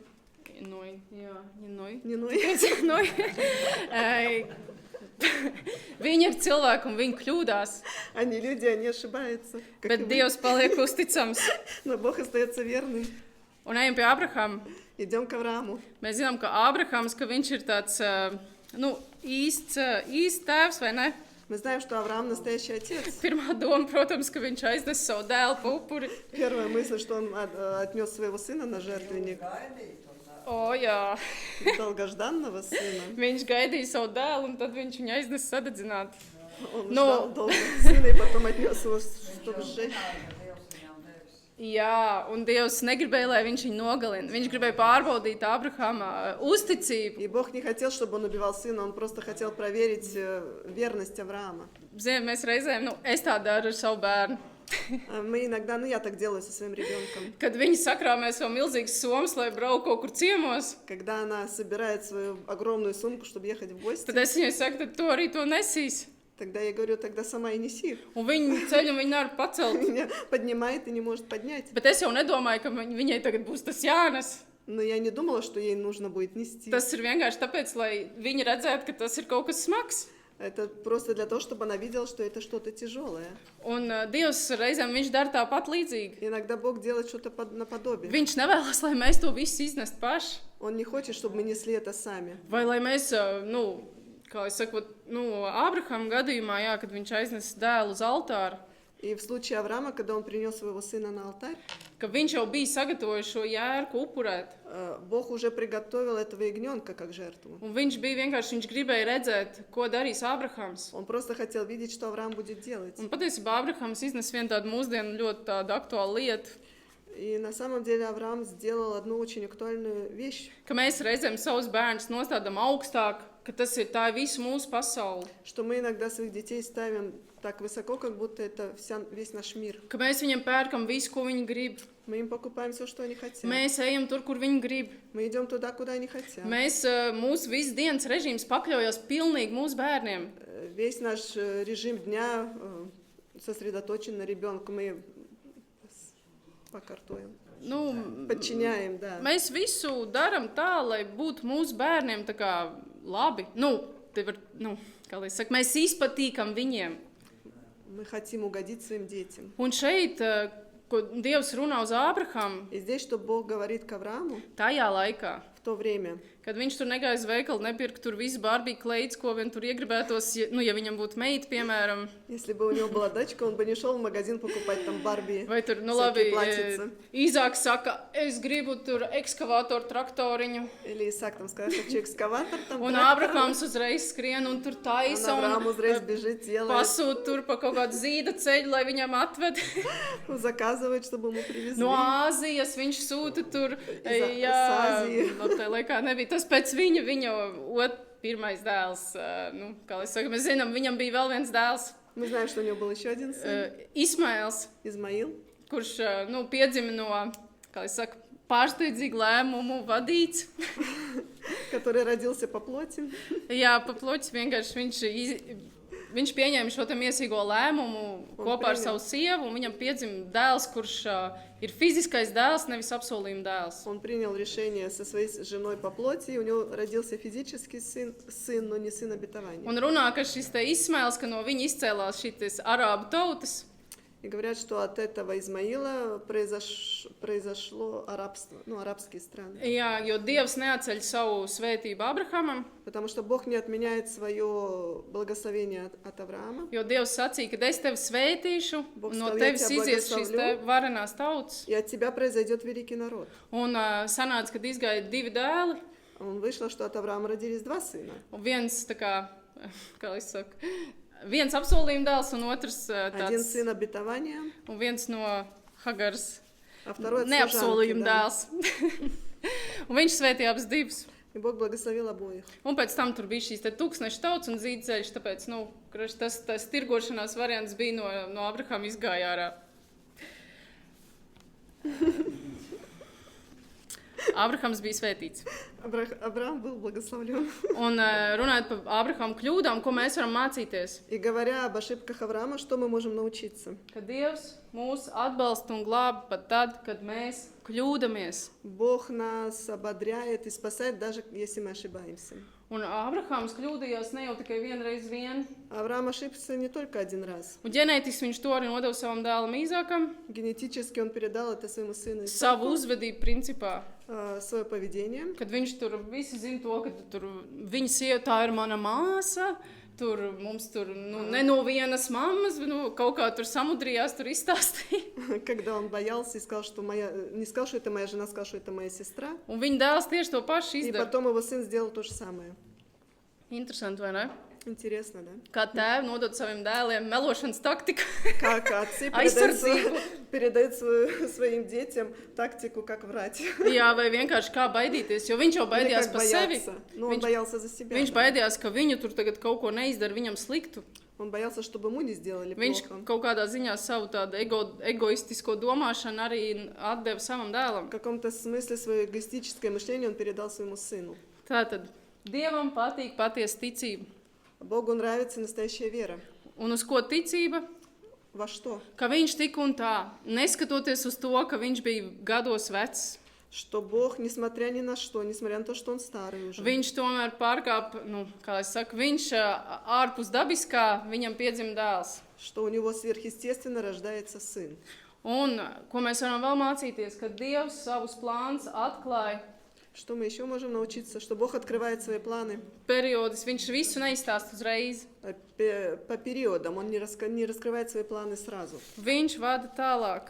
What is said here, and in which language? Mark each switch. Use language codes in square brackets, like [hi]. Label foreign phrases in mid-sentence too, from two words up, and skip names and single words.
[lv] Ņinoj. [ru] Ниной. [lv] Viņi ir cilvēki un viņi kļūdās, [ru] Они люди, они ошибаются. Как и [lv] bet [ru] мы. [lv] Dievs paliek uzticams. [ru] Но Бог остается верным. [lv] Un ejam pie Abrahama. [ru] Идем к Аврааму. [lv] Mēs zinām, ka Abrahams, ka viņš ir tāds īsts tēvs, vai ne? [ru] Мы знаем, что Авраам настоящий отец. [lv] Pirmā doma, protams, ka viņš aiznes savu dēlu pa upuri. [ru] Первая мысль, что он отнес своего сына на жертвенник. [lv] O, jā. [ru] Долгожданного сына. [lv] Viņš gaidīja savu dēlu, un tad viņš viņu aiznes sadedzināt. [ru] Он Но- ждал долго сына и потом отнес его, чтобы сжечь. [lv] Jā, un Dievs negribēja, lai viņš viņu nogalina. Viņš gribēja pārbaudīt Abrahama uzticību. [ru] И Бог не хотел, чтобы он убивал сына, он просто хотел проверить верность Авраама. [lv] Ziniet, mēs reizēm, es tā daru ar savu bērnu. [ru] Мы иногда, я так делаю со своим ребенком. [lv] Kad viņi sakrāmē savu milzīgu somas, lai brauc kaut kur ciemos, [ru] Когда она собирает свою огромную сумку, чтобы ехать в гости, [lv] tad es viņai saku, tad tu arī to nesīs. [ru] тогда я говорю, тогда сама и неси. [lv] Un viņi ceļ un viņi nevar pacelt. [ru] Меня поднимает и не может поднять. [lv] Bet es jau nedomāju, ka viņai tagad būs tas jānes. [ru] Но я не думала, что ей нужно будет нести. [lv] Tas ir vienkārši tāpēc, lai viņi redzētu, ka tas ir kaut kas smags. [ru] Это просто для того, чтобы она видела, что это что-то тяжелое. [lv] Un Dievs reizēm viņš dara tāpat līdzīgi. [ru] Иногда Бог делает что-то наподобие. [lv] Viņš nevēlas, lai mēs to visu iznest paši. [ru] Он не хочет, чтобы мы несли это сами. [lv] Vai lai mēs, kā es saku, Ābrahama gadījumā, jā, kad viņš aiznes dēlu uz altāru, [ru] И в случае Авраама, когда он принес своего сына на алтарь, [lv] ka viņš jau bija sagatavojis šo jērku upurēt. [ru] Бог уже приготовил этого ягненка как жертву. [lv] Un viņš gribēja redzēt, ko darīs Ābrahams. [ru] Он просто хотел видеть, что Авраам будет делать. [lv] Un patiesībā Ābrahams iznes vienu tādu mūsdienu ļoti tādu aktuālu lietu, [ru] И на самом деле Авраам сделал одну очень актуальную вещь, [lv] ka mēs reizēm savus bērnus nostādām augstāk, ka tā ir visu mūsu pasauli. [ru] что мы иногда своих детей ставим так высоко, как будто это весь наш мир. [lv] Ka mēs viņiem pērkam visu, ko viņi grib. [ru] Мы им покупаем все, что они хотят. [lv] Mēs ejam tur, kur viņi grib. [ru] Мы идем туда, куда они хотят. [lv] Mūsu visu dienas režīms pakļaujas pilnīgi mūsu bērniem. [ru] Весь наш режим дня сосредоточен на ребенке. Мы pakартуем. Подчиняем, да. [lv] Mēs visu darām tā, lai būtu mūsu bērniem tā kā labi. Kā lai saka, mēs izpatīkam viņiem. [ru] Мы хотим угодить своим детям. [lv] Un šeit, ko Dievs runā uz Ābrahamu, [ru] И здесь, что Бог говорит к Аврааму, [lv] tajā laikā, [ru] в то время, [lv] kad viņš tur negāja uz veikalu, nepirka tur visu Barbie kleids, ko vien tur iegribētos, ja viņam būtu meita, piemēram, [ru] если бы у него была дочка, он бы не шел в магазин покупать там Барби. [lv] vai tur, labi, Īzāks saka, es gribu tur ekskavātoru traktoriņu, [ru] Или Исаак там скажет, хочу экскаватор, там [lv] un [ru] трактор. [lv] Ābrahams uzreiz skrien un tur taisa, [ru] Авраам [lv] un [ru] uzreiz бежит, делает, [lv] pasūt tur pa kaut kādu zīda ceļu, lai viņam atved. [ru] заказывает, чтобы ему привезли. [lv] No Āzijas viņš sūta tur, [ru] Iz [lv] jā, Āziju. no tā laikā nebija tas pēc viņa pirmais dēls, kā lai saka, mēs zinām, viņam bija vēl viens dēls, [ru] Мы знаем, что у него был еще один сын, [lv] Ismails, [ru] Измаил, [lv] kurš, piedzima no, kā lai saka, pārsteidzīgu lēmumu vadīts. [ru] который родился по плоти. [lv] Jā, pa ploķis vienkārši viņš pieņēma šo te miesīgo lēmumu kopā ar savu sievu, un viņam piedzima dēls, kurš ir fiziskais dēls, nevis apsolījuma dēls. [ru] Он принял решение со своей женой по плоти, и у него родился физический сын, но не сын обетования. [lv] Un runā, ka šis te Ismails, ka no viņa izcēlās šitas arābu tautas, [ru] И говорят, что от этого Измаила произошло рабство, арабские страны. [lv] jā, jo Dievs neatceļ savu svētību Abrahamam, [ru] Потому что Бог не отменяет свое благословение от Авраама. [lv] jo Dievs sacīja, ka es tevi svētīšu, [ru] Bogs [lv] un no tev tevis iet izies šīs te [ru] благословлю. [lv] varenās tautas. [ru] И от тебя произойдет великий народ. [lv] Un sanāca, kad izgāja 2 dēli, [ru] Вышло, что от Авраама родились два сына. [lv] Un viens, tā kā es saku, viens apsolījuma dēls un otrs [ru] Один [lv] tāds, [ru] сын обетования, [lv] un viens no Hagars [ru] а второй от служанки, [lv] neapsolījuma [ru] да. [lv] dēls. Un viņš svētīja abas divas. И Бог благословил обоих. Un pēc tam tur bija šīs te tūkstneša tauts un zīdceļš, tāpēc, tas tirgošanās variants bija no Abrahama izgāja ārā. Abrahams bija svētīts. [ru] Авраам был благословлен. [lv] Un runājot par Abrahama kļūdām, ko mēs varam mācīties? [ru] И говоря об ошибках Авраама, что мы можем научиться? [lv] Ka Dievs mūs atbalsta un glāb pat tad, kad mēs kļūdamies. [ru] Бог нас ободряет и спасает, даже если мы ошибаемся. [lv] Un Abrahams kļūdījās ne jau tikai vienreiz vien. [ru] Авраам ошибся не только один раз. [lv] Un ģenētiski viņš to arī nodeva savam dēlam Īzākam. [ru] Генетически он передал это своему сыну [lv] Savu [ru] Исааку, [lv] uzvedību principā. [ru] свое поведение. [lv] Kad viņš tur visi zina to, ka tur viņa sieva, tā ir mana māsa. Tur mums tur ne no vienas mammas, kaut kā tur samudrījās, tur izstāstīja. [ru] Когда он боялся и сказал, что не сказал, что это моя жена, сказал, что это моя сестра. [lv] Un viņa dēls tieši to pašu [ru] И [lv] izdara. [ru] потом его сын сделал то же самое. [lv] Interesanti, vai ne? [ru] Интересно, да? [lv] Kā tēvi nodod saviem dēliem melošanas taktiku. [ru] Как отцы [lv] Aizsardzību. [ru] передают своим детям тактику, как врать. [lv] Jā, vai vienkārši kā baidīties, jo viņš jau [ru] Или [lv] baidījās [ru] как [lv] par sevi. [ru] бояться. Но он боялся за себя. [lv] Viņš [ru] да. [lv] baidījās, ka viņu tur tagad kaut ko neizdara viņam sliktu. [ru] Он боялся, чтобы ему не сделали [lv] Viņš [ru] плохо. [lv] kaut kādā ziņā savu tādu egoistisko domāšanu arī atdeva savam dēlam. [ru] В каком-то смысле свое эгоистическое мышление он передал своему сыну. [lv] Tātad Dievam patīk patiesa ticība. [ru] Богу нравится настоящая вера. [lv] Un uz ko ticība? [ru] Во что? [lv] Ka viņš tik un tā, neskatoties uz to, ka viņš bija gados vecs, [ru] Что Бог, несмотря ни на что, несмотря на то, что он старый уже, [lv] viņš tomēr pārkāp, kā es saku, viņš ārpus dabiskā, viņam piedzima dēls. [ru] что у него сверхъестественно рождается сын. [lv] Un ko mēs varam vēl mācīties, ka Dievs savus plānus atklāja [ru] Что мы еще можем научиться? Что Бог открывает свои планы [lv] periodus, viņš visu neizstāst uzreiz. [ru] по периодам. Он не раскрывает свои планы сразу. [lv] Viņš vada tālāk.